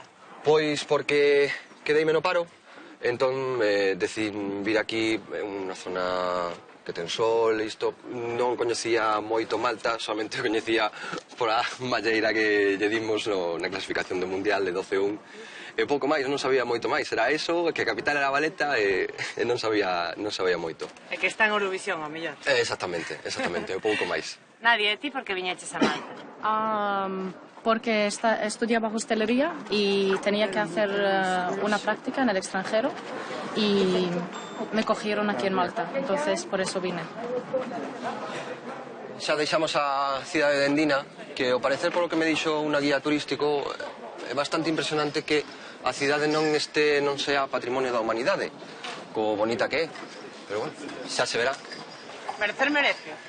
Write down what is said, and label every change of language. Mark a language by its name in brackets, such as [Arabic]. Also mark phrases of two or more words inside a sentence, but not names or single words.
[Galician] Pois porque quedeime no paro, entón decidín vir aquí, unha zona que ten sol, isto, non coñecía moito Malta, solamente coñecía por a malleira que lle dimos na clasificación do Mundial de 12-1, e pouco máis, non sabía moito máis, era eso, que a capital era Valeta e non sabía moito. E que está en Eurovisión, ao mellor. Exactamente, e pouco máis. Nadie, ti por que viñeches a Malta? [Spanish] Porque estudiaba hostelería y tenía que hacer una práctica en el extranjero y me cogieron aquí en Malta, entonces por eso vine. [Galician] Xa deixamos a cidade de Endina, que ao parecer polo que me dixo unha guía turístico é bastante impresionante que a cidade non sea patrimonio da humanidade, co bonita que é, pero bueno, xa se verá.